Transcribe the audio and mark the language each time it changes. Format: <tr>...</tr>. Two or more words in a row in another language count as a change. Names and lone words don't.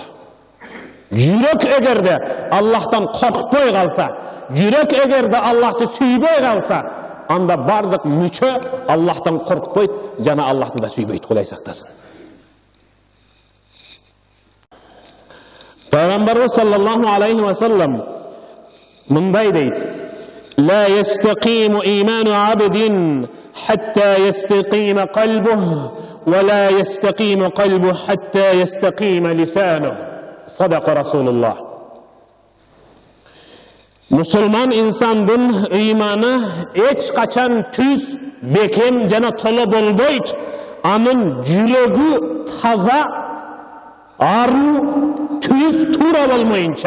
<ky>Жүрөк эгерде Аллахтан коркпой калса, жүрөк эгерде Аллахты сүйбөй калса, анда бардык мүчө Аллахтан коркпойт, жана Аллахты да сүйбөйт. Кудай сактасын. Пайгамбарыбыз</ky> <ar>صلى الله عليه وسلم</ar> <ky>мындай дейт:</ky> <ar>"لا يستقيم إيمان عبد حتى يستقيم قلبه، ولا يستقيم قلبه حتى يستقيم لسانه." صدق رسول الله.</ar> <ky>Мусулман инсандын ыйманы эч качан түз, бекем жана толо болбойт. Анын жүрөгү таза, аруу, түз, туура болмоюнча.</ky>